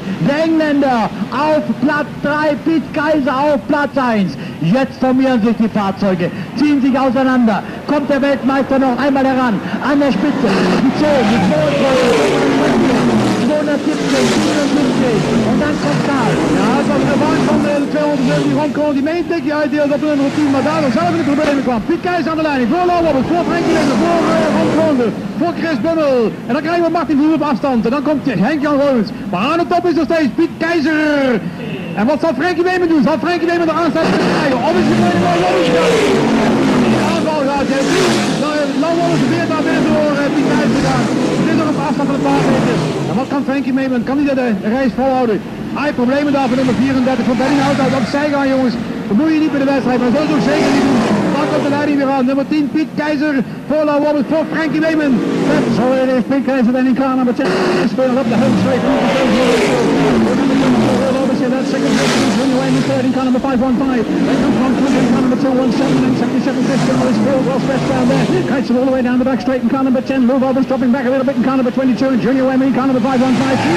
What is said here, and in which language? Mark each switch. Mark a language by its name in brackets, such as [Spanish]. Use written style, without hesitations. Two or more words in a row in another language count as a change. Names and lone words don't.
[German] Der Engländer auf Platz 3. Pete Kaiser auf Platz 1. Jetzt formieren sich die Fahrzeuge, ziehen sich auseinander. Kommt der Weltmeister noch einmal heran, an der Spitze. Die 10, die 270, 77 und dann kommt Karl. [Dutch] Ja, het was een ervaring van de 270 rondkomen die meent ik. Ja, die had op nummer 10, maar daardoor zelf in de problemen kwam. Piet Keizer aan de leiding, voor Low Wallace, voor Frank Leeuwen, voor Ron Kroner, voor Chris Bimmel. En dan krijgen we Martin Vroer op afstand. En dan komt Henk-Jan Roos. Maar aan de top is nog steeds Piet Keizer. En wat zal Frankie Weeman doen? Zal Frankie Weeman de aansluiting krijgen? Of is het bij de Low Wallace gaan? De aanval gaat Low Wallace weer naar binnen door Piet Keizer gaan. Het is nog op afstand van een paar meters. En wat kan Frankie Weeman? Kan hij de race volhouden? Hij heeft problemen daar voor nummer 34 voor Bellinghout uit. Opzij gaan jongens. Dat moet je niet bij de wedstrijd, maar zo is het ook zeker niet doen. Dan komt de leiding weer aan. Nummer 10 Piet Keizer voor Low Wallace voor Frankie Weeman. [English] So it is Piet Keizer then in car number 10. Spelen up the home straight. That's second place, Junior Wayman third in car number 515. Then comes Ron Kroner in car number 217 and 77 Chris Bimmel is still well stretched down there. Keizer all the way down the back straight in car number 10. Lou Albans dropping back a little bit in car number 22 and Junior Wayman in car number 515.